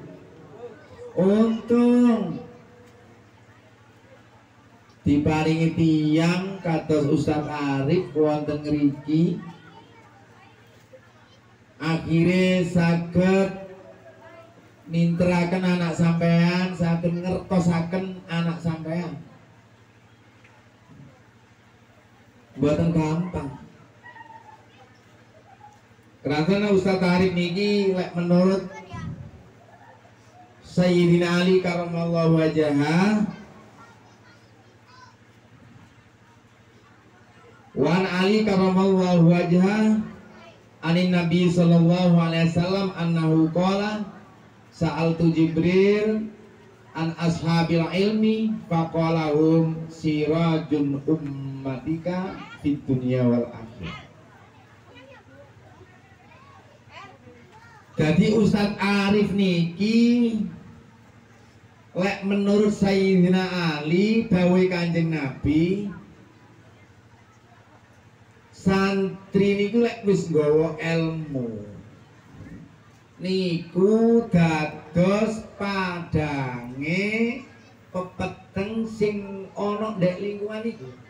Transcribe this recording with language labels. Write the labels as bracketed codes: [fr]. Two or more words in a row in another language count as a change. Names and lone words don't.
[jv] Untung diparingi tiyang kados Ustaz Arif wonten ngriki, akhirnya saged ninteraken anak sampean, saged ngertosaken anak sampean. Boten gampang. Karena Ustaz Arif niki lek menurut Sayyidina Ali [ar] كرم الله وجهه, وعن علي كرم الله وجهه عن النبي صلى الله عليه وسلم أنه قال سألت جبريل عن أصحاب العلم فقال هم سراج أمتك في الدنيا والآخرة. [jv] Jadi Ustaz Arif niki lek menurut Sayyidina Ali dawuh Kanjeng Nabi, santri niku lek wis nggawa ilmu niku dados padange pepeteng sing ana ndek lingkungan iku.